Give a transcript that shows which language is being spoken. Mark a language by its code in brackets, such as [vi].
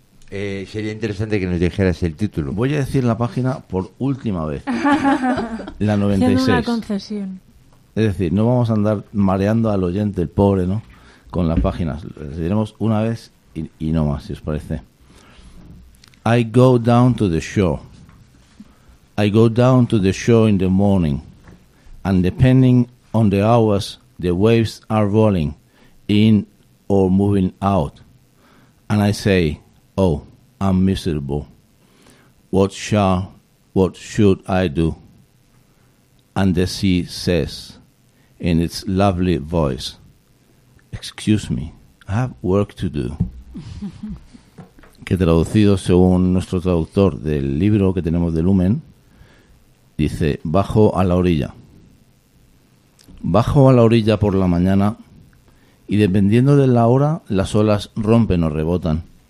[es] Sería interesante que nos dijeras el título. Voy a decir la página por última vez. La 96. Siendo una concesión. Es decir, no vamos a andar mareando al oyente, el pobre, ¿no? Con las páginas, les diremos una vez y no más, si os parece. [en] I go down to the shore. I go down to the shore in the morning. And depending on the hours, the waves are rolling in or moving out. And I say, oh, I'm miserable. What should I do? And the sea says in its lovely voice, excuse me, I have work to do. [es] Que traducido según nuestro traductor del libro que tenemos de Lumen, dice: bajo a la orilla. Bajo a la orilla por la mañana y dependiendo de la hora las olas rompen o rebotan.